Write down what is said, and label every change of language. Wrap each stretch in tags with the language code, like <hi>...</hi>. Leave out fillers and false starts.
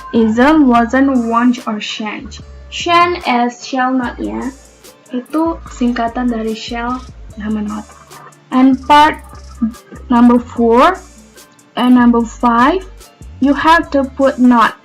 <en>Isn't, wasn't, won't, or shan't. Shan't is shall not ya.</en> <id>Itu singkatan dari shall sama not.</id> <en>And part number 4 and number 5, you have to put not.</en>